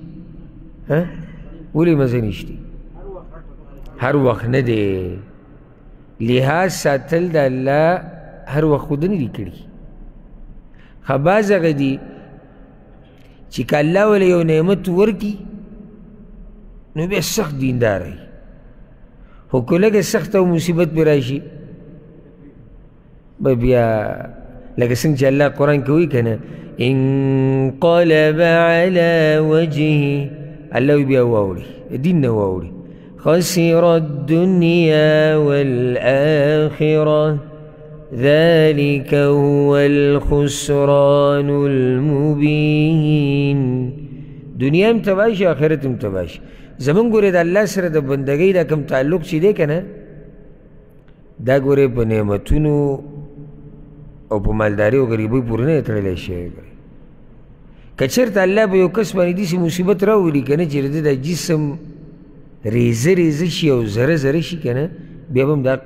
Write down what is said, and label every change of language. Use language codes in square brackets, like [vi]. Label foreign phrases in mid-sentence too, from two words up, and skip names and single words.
[ps] ولې مزه نشتي هر وخت نه دی لحاظ ساتل د الله هر وخت خو نه دي کړي خو بعض هغه دي چې که الله وله یو نعمت ورکړي نو بیا سخت دیندار وي خو که لږه سخته او مصیبت پرې راشي بیا لکه څنګه چې الله قرآن کې وایي که نه [ar] انقلب على وجهه [ps] الله بیا واوړي دین نه واوړي [ar] خسر الدنيا والآخرة ذلك هو الخسران المبين [ps] دنیا هم تباه شي آخرت هم تباه شي زمونږ ګورې د الله سره د بندګۍ دا کوم تعلق چې دی که نه دا ګورې په نعمتونو او په مالداري او غریبۍ پورې نه تړلی شوی که چېرته الله به یو کس باندې داسې مصیبت راولي که نه چې د جسم ریزه ریزه شي او زره زره شي که نه بیا به هم دا